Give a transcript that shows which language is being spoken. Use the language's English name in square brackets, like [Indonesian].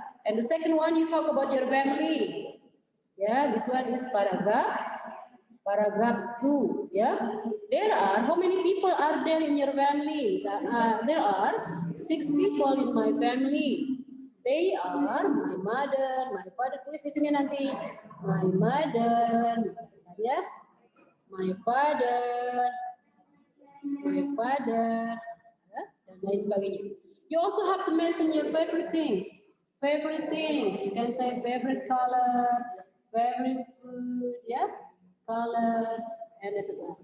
[English] And the second one you talk about your family. Ya, this one is paragraph 2. Ya. There are, how many people are there in your family? There are 6 people in my family. They are my mother, my father. [Indonesian] Tulis di sini nanti. [English] My mother, [Indonesian] misalkan ya. [English] My father, [Indonesian] ya, dan lain sebagainya. [English] You also have to mention your favorite things. Favorite things. You can say favorite color, favorite food, ya, color, and etc.